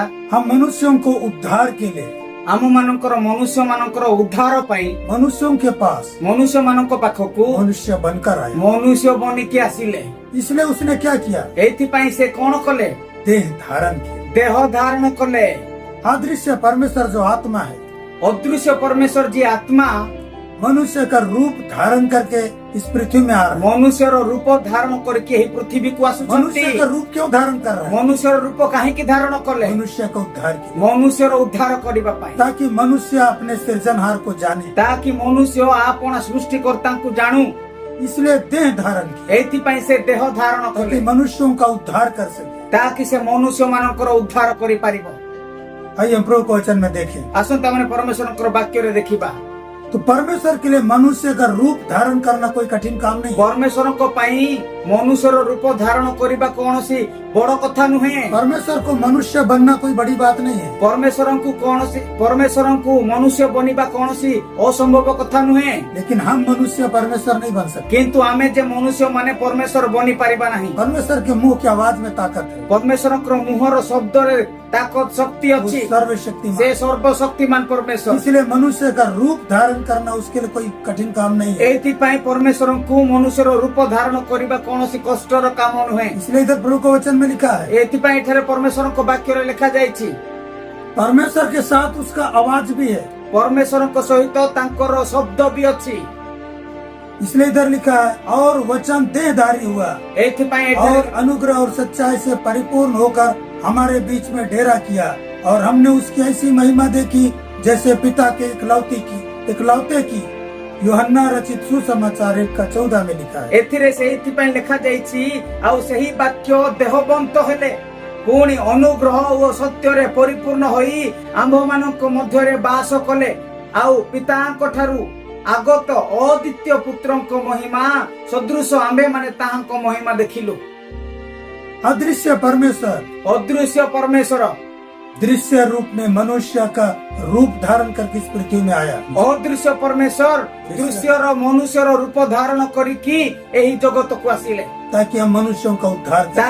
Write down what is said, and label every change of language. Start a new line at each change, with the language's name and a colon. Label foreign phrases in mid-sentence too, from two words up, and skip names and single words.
Hindi: हम मनुष्यों को उद्धार के लिए
Odia: ଆମ ମାନଙ୍କର ମନୁଷ୍ୟ ମାନଙ୍କର ଉଦ୍ଧାର ପାଇଁ
Hindi: मनुष्यों के पास
Odia: ମନୁଷ୍ୟ ମାନଙ୍କ ପାଖକୁ
Hindi: मनुष्य बनकर आया।
Odia: ମନୁଷ୍ୟ ବନିକି ଆସିଲେ।
Hindi: इसलिए उसने क्या किया?
Odia: ଏଇଥିପାଇଁ ସେ କଣ କଲେ?
Hindi: देह धारण किया।
Odia: ଦେହ ଧାରଣ କଲେ।
Hindi: अदृश्य परमेश्वर जो आत्मा है,
Odia: ଅଦୃଶ୍ୟ ପରମେଶ୍ୱର ଯିଏ ଆତ୍ମା
Hindi: मनुष्य का रूप धारण करके इस पृथ्वी में आ रहा है।
Odia: ମନୁଷ୍ୟର ରୂପ ଧାରଣ କରିକି ଏହି ପୃଥିବୀକୁ ଆସୁଛନ୍ତି।
Hindi: मनुष्य का रूप क्यों धारण कर रहा है?
Odia: ମନୁଷ୍ୟର ରୂପ କାହିଁକି ଧାରଣ କଲେ?
Hindi: मनुष्य का उद्धार किया,
Odia: ମନୁଷ୍ୟର ଉଦ୍ଧାର କରିବା ପାଇଁ,
Hindi: ताकि मनुष्य अपने सृजनहार को जाने।
Odia: ତାକି ମନୁଷ୍ୟ ଆପଣା ସୃଷ୍ଟିକର୍ତ୍ତାଙ୍କୁ ଜାଣୁ।
Hindi: इसलिए देह धारण किया,
Odia: ଏଇଥିପାଇଁ ସେ ଦେହ ଧାରଣ କଲେ,
Hindi: ताकि मनुष्यों का उद्धार कर सके।
Odia: ତାକି ସେ ମନୁଷ୍ୟ ମାନଙ୍କର ଉଦ୍ଧାର କରିପାରିବ।
Hindi: आइए हम प्रभु के वचन में देखें।
Odia: ଆସନ୍ତୁ ଆମେ ପରମେଶ୍ୱରଙ୍କର ବାକ୍ୟରେ ଦେଖିବା।
Hindi: तो परमेश्वर के लिए मनुष्य का रूप धारण करना कोई कठिन काम नहीं है।
Odia: ପରମେଶ୍ୱରଙ୍କ ପାଇଁ ମନୁଷ୍ୟର ରୂପ ଧାରଣ କରିବା କୌଣସି ବଡ କଥା ନୁହେଁ।
Hindi: परमेश्वर को मनुष्य बनना कोई बड़ी बात नहीं है।
Odia: ପରମେଶ୍ୱରଙ୍କୁ ମନୁଷ୍ୟ ବନିବା କୌଣସି ଅସମ୍ଭବ କଥା ନୁହେଁ।
Hindi: लेकिन हम मनुष्य परमेश्वर नहीं बन सकते।
Odia: କିନ୍ତୁ ଆମେ ଯେ ମନୁଷ୍ୟ ମାନେ ପରମେଶ୍ୱର ବନି ପାରିବା ନାହିଁ।
Hindi: परमेश्वर के मुंह की आवाज में ताकत है।
Odia: ପରମେଶ୍ୱରଙ୍କର ମୁହଁର ଶବ୍ଦରେ ତାକତ ଶକ୍ତି
Hindi: वो
Odia: ଅଛି।
Hindi: सर्वशक्तिमान।
Odia: ସେ ସର୍ବଶକ୍ତିମାନ ପରମେଶ୍ୱର।
Hindi: इसलिए मनुष्य का रूप धारण करना उसके लिए कोई कठिन काम नहीं है।
Odia: ଏଇଥିପାଇଁ ପରମେଶ୍ୱରଙ୍କୁ ମନୁଷ୍ୟର ରୂପ ଧାରଣ କରିବା କୌଣସି କଷ୍ଟର କାମ ନୁହେଁ।
Hindi: इसलिए इधर प्रभु के वचन में लिखा है,
Odia: ଏଥିପାଇଁ ଏଠାରେ ପରମେଶ୍ୱରଙ୍କ ବାକ୍ୟରେ ଲେଖାଯାଇଛି
Hindi: परमेश्वर के साथ उसका आवाज भी है।
Odia: ପରମେଶ୍ୱରଙ୍କ ସହିତ ତାଙ୍କର ଶବ୍ଦ ବି ଅଛି।
Hindi: इसलिए इधर लिखा है, और वचन देहधारी हुआ
Odia: ଏଥିପାଇଁ
Hindi: और
Odia: ଏଠାରେ
Hindi: अनुग्रह और सच्चाई से परिपूर्ण होकर हमारे बीच में डेरा किया, और हमने उसकी ऐसी महिमा देखी जैसे पिता के इकलौते की। यूहन्ना रचित सुसमाचार 1:14 में लिखा है।
Odia: ଏଥିରେ ସେହିଥିପାଇଁ ଲେଖା ଯାଇଛି ଆଉ ସେହି ବାକ୍ୟ ଦେହବନ୍ତ ହେଲେ ପୁଣି ଅନୁଗ୍ରହ ଓ ସତ୍ୟ ରେ ପରିପୂର୍ଣ୍ଣ ହୋଇ ଆମ୍ଭ ମାନଙ୍କ ମଧ୍ୟରେ ବାସ କଲେ ଆଉ ପିତାଙ୍କ ଠାରୁ ଆଗତ ଅଦ୍ୱିତୀୟ ପୁତ୍ରଙ୍କ ମହିମା ସଦୃଶ ଆମ୍ଭେ ମାନେ ତାହାଙ୍କ ମହିମା ଦେଖିଲୁ।
Hindi: अदृश्य परमेश्वर अदृश्य परमेश्वर दृश्य रूप में मनुष्य का रूप धारण करके इस पृथ्वी में आया।
Odia: ଅଦୃଶ୍ୟ ପରମେଶ୍ୱର ଦୃଶ୍ୟ ରୋ ମନୁଷ୍ୟ ରୋ ରୂପ ଧାରଣ କରିକି ଏହି ଜଗତ କୋ ଆସିଲେ
Hindi: ताकि हम मनुष्यों का उद्धार करें।